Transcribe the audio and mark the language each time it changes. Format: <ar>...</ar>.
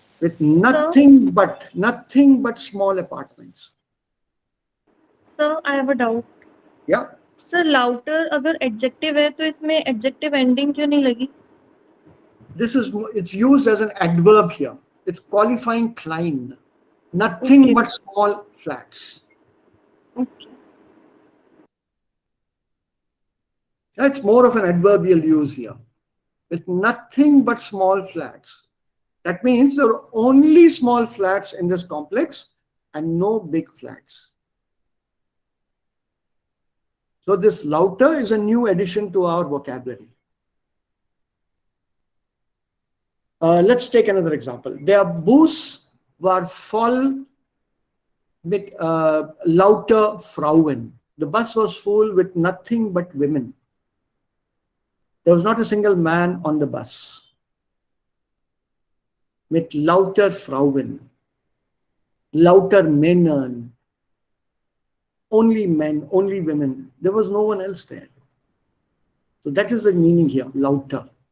<en>with nothing but small apartments. Sir, I have a doubt. Yeah.</en> <hi>Sir लाउटर अगर adjective है तो इसमें adjective ending क्यों नहीं लगी?</hi> <en>It's used as an adverb here. It's qualifying klein. Nothing but small flats. Okay. It's more of an adverbial use here. With nothing but small flats. That means there are only small flats in this complex and no big flats. So this lauter is a new addition to our vocabulary. Let's take another example.</en> <de>Der Bus war voll mit lauter Frauen.</de> <en>The bus was full with nothing but women. There was not a single man on the bus.</en> <de>Mit lauter Frauen. Lauter Männern.</de> <en>Only men, only women. There was no one else there. So that is the meaning here, lauter.</en>